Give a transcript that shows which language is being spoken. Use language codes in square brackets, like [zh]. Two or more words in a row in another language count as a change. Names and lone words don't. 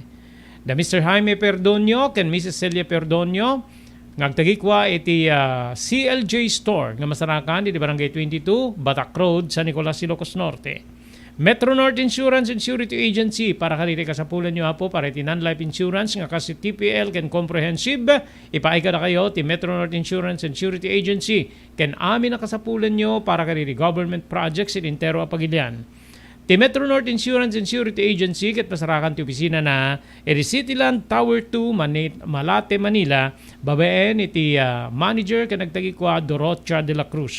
[ilo] Da Mr. Jaime Perdonio, ken Mrs. Celia Perdonio, ngagtagikwa iti CLJ Store, nga masarakan, iti Barangay 22, Batak Road, San Nicolas, Ilocos Norte. Metro North Insurance and Security Agency para kaniti kasapulan nyo apo para iti [en] non-life insurance [ilo] nga kasi TPL ken comprehensive ipaika na kayo ti Metro North Insurance and Security Agency ken amin na kasapulan nyo para kaniti [en] government projects [ilo] in intero apagilian. Ti Metro North Insurance and Security Agency ket pasarakan ti opisina na iti Cityland Tower 2 Malate, Manila babaen iti manager ken nagtagi kwa Dorocha de la Cruz.